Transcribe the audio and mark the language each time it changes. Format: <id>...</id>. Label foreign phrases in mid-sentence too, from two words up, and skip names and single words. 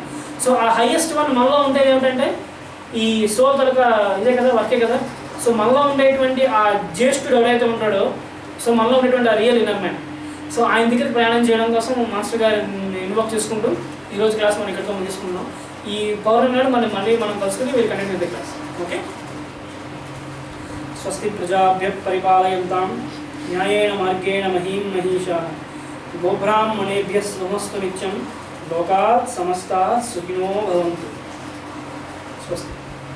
<te>సో ఆ</te> <en>highest one</en> <te>మనలో ఉండేది ఏమిటంటే ఈ సోల్ తలక ఇదే కదా, వర్కే కదా. సో మనలో ఉండేటువంటి ఆ జ్యేష్ఠుడు ఎవరైతే ఉంటాడో, సో మనలో ఉండేటువంటి ఆ</te> <en>real inner man.</en> <te>సో ఆయన దగ్గర ప్రయాణం చేయడం కోసం మాస్టర్ గారిని ఇన్వాల్వ్ చేసుకుంటూ ఈరోజు క్లాస్ మనం ఇక్కడితో ముగిస్తున్నాం. ఈ పౌర్ణమి నాడు మళ్ళీ మనం కలుసుకుని మీరు</te> <en>continue with the class.</en> <te>ఓకే.</te> <sa>స్వస్తి ప్రజాభ్య పరిపాలయంతాం న్యాయేన మార్గేణ మహీం మహీషాః గోబ్రాహ్మణేభ్యः శుభమస్తు నిత్యం లోకాత్ సమస్తాః సుఖినో భవంతు. స్వస్తి.</sa>